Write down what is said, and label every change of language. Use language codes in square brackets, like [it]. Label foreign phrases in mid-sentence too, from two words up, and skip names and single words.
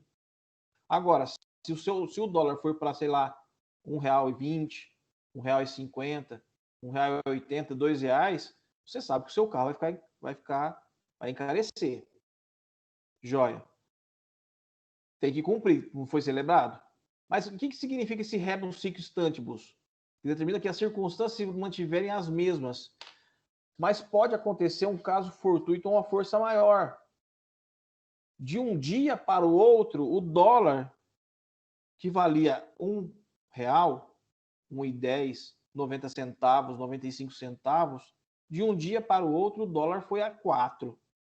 [pt] Agora, se o dólar for para, sei lá, R$1,20, R$1,50, R$1,80, R$2, você sabe que o seu carro vai encarecer. Joia. Tem que cumprir, não foi celebrado? Mas o que significa esse [la] rebus sic stantibus? [pt] Que determina que as circunstâncias se mantiverem as mesmas. Mas pode acontecer um caso fortuito ou uma força maior. De um dia para o outro, o dólar, que valia R$1, R$1,10, 90 centavos, 95 centavos, de um dia para o outro, o dólar foi a R$4.